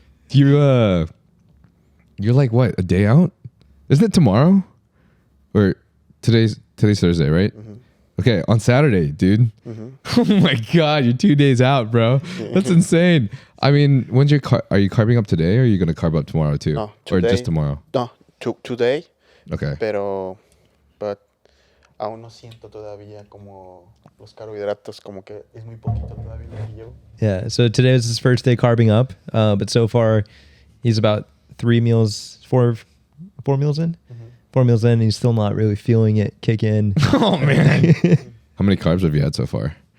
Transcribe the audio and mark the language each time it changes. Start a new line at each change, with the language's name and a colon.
English: You're like what, a day out? Isn't it tomorrow? Or today's Thursday, right? Mm-hmm. Okay, on Saturday, dude. Mm-hmm. Oh my God, you're 2 days out, bro. That's insane. I mean, are you carving up today, or are you gonna carve up tomorrow too? No, today, or just tomorrow? No, today. Okay. But
Spanish: aún no siento todavía como los carbohidratos, como que es muy poquito todavía lo que llevo.
English: Yeah, so today is his first day carving up, but so far he's about 4 meals in. Mm-hmm. 4 meals in, he's still not really feeling it kick in. Oh man! How many carbs have you had so far?